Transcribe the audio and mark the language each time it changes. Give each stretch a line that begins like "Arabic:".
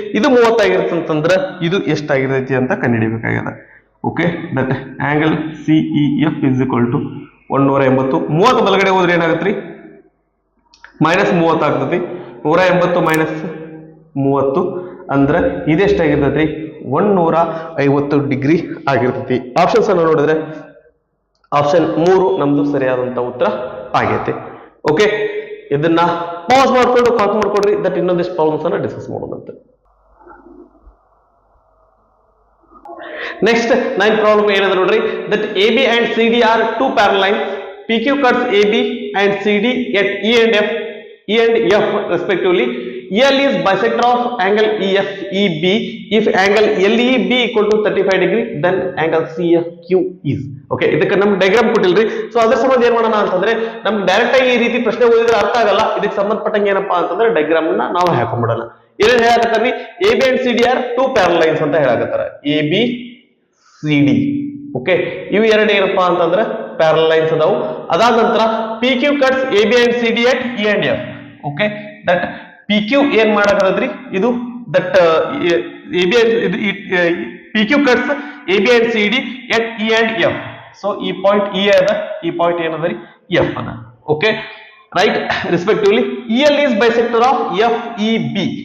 Kannada: ಇದು 30 ಆಗಿರ್ತಂತಂದ್ರೆ ಇದು ಎಷ್ಟಾಗಿರ್ತೈತಿ ಅಂತ ಕಂಡುಹಿಡಿಬೇಕಾಗ್ಯದ. Okay.
English: That angle CEF is equal to 180.
Kannada: 30 ಬಲಗಡೆ ಹೋದ್ರೆ ಏನಾಗತ್ರಿ ಮೈನಸ್ 30 ಆಗ್ತತಿ. 180 ಮೈನಸ್ 30 ಅಂದ್ರೆ ಇದೆಷ್ಟಾಗಿರ್ತೈತಿ 150 ಡಿಗ್ರಿ ಆಗಿರ್ತೈತಿ. ಆಪ್ಷನ್ಸ್ ಅನ್ನು ನೋಡಿದ್ರೆ ಆಪ್ಷನ್ 3 ನಮ್ದು ಸರಿಯಾದಂತ ಉತ್ತರ ಆಗೈತೆ. ಓಕೆ. ಇದನ್ನ ಪಾಸ್ ಮಾಡ್ಕೊಂಡು ಕಾಲ್ ಮಾಡ್ಕೊಡ್ರಿ. ದಟ್ ಇನ್ನೊಂದಿಷ್ಟು ಪ್ರಾಬ್ಲಮ್ಸ್ ಅನ್ನ ಡಿಸ್ಕಸ್ ಮಾಡೋದಂತೆ. ನೆಕ್ಸ್ಟ್ 9th ಪ್ರಾಬ್ಲಮ್ ಏನದ ನೋಡ್ರಿ.
English: That AB and CD are two parallel lines. PQ cuts AB and CD at E and F respectively. L is bisector of angle EFEB. If angle LEB equal to 35 degree, then angle CFQ is. Okay.
Kannada: ಇದಕ್ಕೆ ನಮ್ಗೆ diagram ಕೊಟ್ಟಿಲ್ರಿ. So ಅದ್ರ ಸಂಬಂಧ ಏನ್ ಮಾಡೋಣ ಅಂತಂದ್ರೆ ನಮ್ಗೆ direct ಆಗಿ ಈ ರೀತಿ ಪ್ರಶ್ನೆ ಓದಿದ್ರೆ ಅರ್ಥ ಆಗಲ್ಲ. ಇದಕ್ಕೆ ಸಂಬಂಧಪಟ್ಟಂಗೆ ಏನಪ್ಪಾ ಅಂತಂದ್ರೆ ಡಯಾಗ್ರಾಮ್ ಅನ್ನ ನಾವು ಹಾಕೊಂಡ್ಬಿಡೋಣ. ಏನೇನ್ ಹೇಳಕತ್ತಾರ್ರಿ?
English: AB and CD are two parallel lines
Kannada: ಅಂತ ಹೇಳಕತ್ತಾರ. ABCD. ಓಕೆ. ಇವು ಎರಡು ಏನಪ್ಪಾ ಅಂತಂದ್ರೆ ಪ್ಯಾರಲ್ ಲೈನ್ಸ್ ಅದಾವು.
English: ಅದಾದ ನಂತರ PQ cuts AB and CD at E and F. Okay. That
Kannada: PQ ಏನ್ ಮಾಡಕತ್ತೈತ್ರಿ ಇದು
English: That AB PQ cuts AB and CD at E and F.
Kannada: So ಈ ಪಾಯಿಂಟ್ E ಅದ, ಈ ಪಾಯಿಂಟ್ ಏನದರಿ F ಅದ. Okay right.
English: Respectively EL is bisector of FEB.